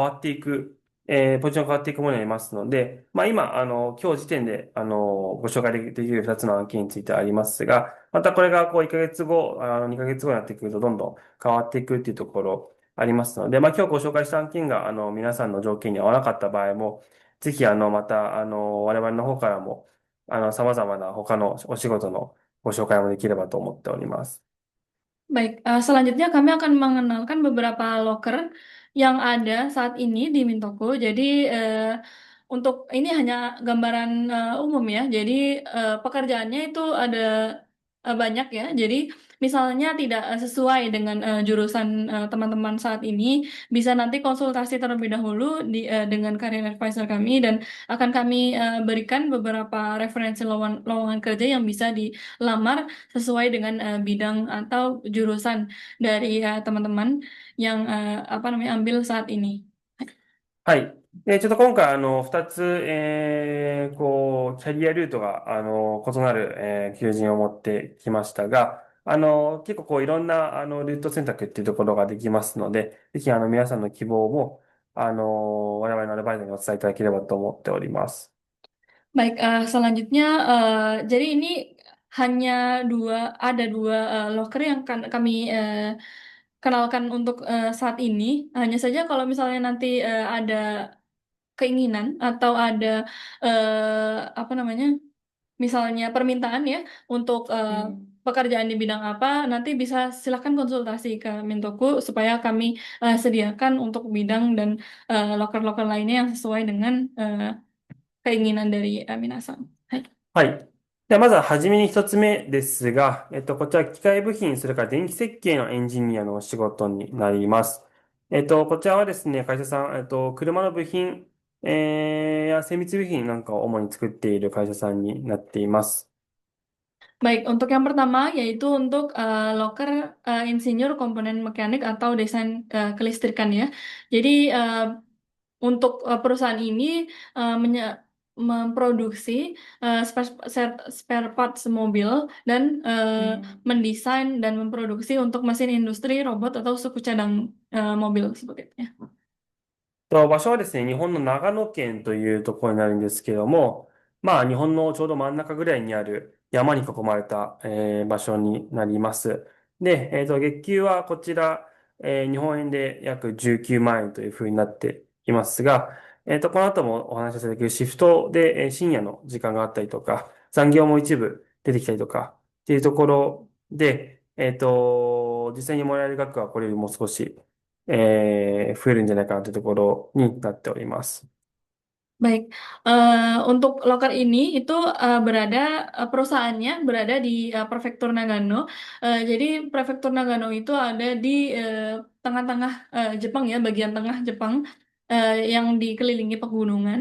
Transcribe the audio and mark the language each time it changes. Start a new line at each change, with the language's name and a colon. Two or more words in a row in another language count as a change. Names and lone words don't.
Japanese: わっていく、ポジションが変わっていくものになりますので、今、今日時点で、ご紹介できる2つの案件についてありますが、またこれが、1ヶ月後、2ヶ月後になってくると、どんどん変わっていくっていうところ、ありますので、今日ご紹介した案件が、皆さんの条件に合わなかった場合も、 ぜひ、また、我々の方からも、様々な他のお仕事のご紹介もできればと思っております。
Indonesian: Baik, selanjutnya kami akan mengenalkan beberapa loker yang ada saat ini di Mintoko. Jadi untuk ini hanya gambaran umum ya. Jadi pekerjaannya itu ada banyak ya. Jadi misalnya tidak sesuai dengan jurusan teman-teman saat ini, bisa nanti konsultasi terlebih dahulu dengan
English: career advisor
Indonesian: kami dan akan kami berikan beberapa referensi lowongan kerja yang bisa dilamar sesuai dengan bidang atau jurusan dari teman-teman yang apa namanya ambil saat ini.
Japanese: はい。ちょっと今回、二つ、キャリアルートが、異なる、求人を持ってきましたが、結構いろんな、ルート選択っていうところができますので、ぜひ、皆さんの希望も、我々のアルバイトにお伝えいただければと思っております。
Indonesian: Baik, selanjutnya jadi ini hanya ada dua loker yang kami kenalkan untuk saat ini. Hanya saja kalau misalnya nanti ada keinginan atau ada apa namanya, misalnya permintaan ya untuk pekerjaan di bidang apa, nanti bisa silakan konsultasi ke Mintoku supaya kami sediakan untuk bidang dan loker-loker lainnya yang sesuai dengan keinginan dari minasan. Hai.
Japanese: はい。では、まずは初めに一つ目ですが、こちら機械部品、それから電気設計のエンジニアのお仕事になります。こちらはですね、会社さん、車の部品、や精密部品なんかを主に作っている会社さんになっています。
Indonesian: Baik, untuk yang pertama yaitu untuk loker insinyur komponen mekanik atau desain kelistrikan ya. Jadi untuk perusahaan ini memproduksi
English: spare parts
Indonesian: mobil dan mendesain dan memproduksi untuk mesin industri, robot atau suku cadang mobil seperti itu ya.
Japanese: 場所はですね、日本の長野県というところになるんですけども、まあ、日本のちょうど真ん中ぐらいにある山に囲まれた、場所になります。で、月給はこちら、日本円で約19万円というふうになっていますが、この後もお話しさせていただくシフトで、深夜の時間があったりとか、残業も一部出てきたりとか、っていうところで、実際にもらえる額はこれよりも少し増えるんじゃないかなというところになっております。
Indonesian: Baik, untuk loker ini itu perusahaannya berada di Prefektur Nagano. Jadi Prefektur Nagano itu ada di tengah-tengah Jepang ya, bagian tengah Jepang yang dikelilingi pegunungan.